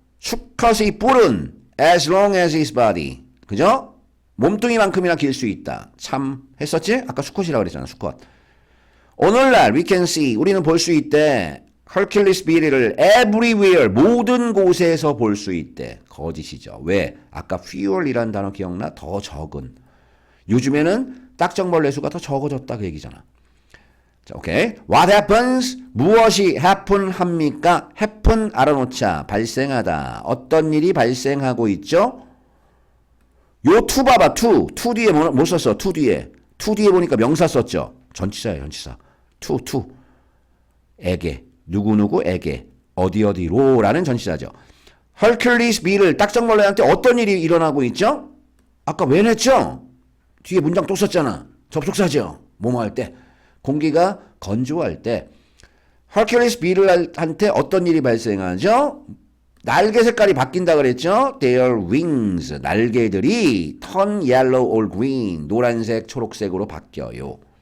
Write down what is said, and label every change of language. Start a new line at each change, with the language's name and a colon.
Korean: 수컷의 뿔은
English: as long as his body.
Korean: 그죠? 몸뚱이만큼이나 길 수 있다. 참 했었지? 아까 수컷이라고 그랬잖아. 수컷. 오늘날
English: we can see
Korean: 우리는 볼 수 있대. 헐큘리스 비리를
English: everywhere
Korean: 모든 곳에서 볼 수 있대. 거짓이죠. 왜? 아까 few이라는 단어 기억나? 더 적은. 요즘에는 딱정벌레 수가 더 적어졌다 그 얘기잖아.
English: 자, 오케이. What happens?
Korean: 무엇이 happen 합니까? happen 알아놓자. 발생하다. 어떤 일이 발생하고 있죠? 요 to 봐봐. to 뒤에 뭐 썼어? to 뒤에. to 뒤에 보니까 명사 썼죠? 전치사예요. 전치사. to. 에게. 누구누구에게. 어디로라는 전치사죠. 헐큘리스 비를 딱정벌레한테 어떤 일이 일어나고 있죠? 아까 왜 냈죠? 뒤에 문장 또 썼잖아. 접속사죠. 뭐뭐 할 때. 공기가 건조할 때 헐큘리스 비를한테 어떤 일이 발생하죠? 날개 색깔이 바뀐다 그랬죠?
English: Their wings,
Korean: 날개들이
English: turn yellow or green,
Korean: 노란색, 초록색으로 바뀌어요.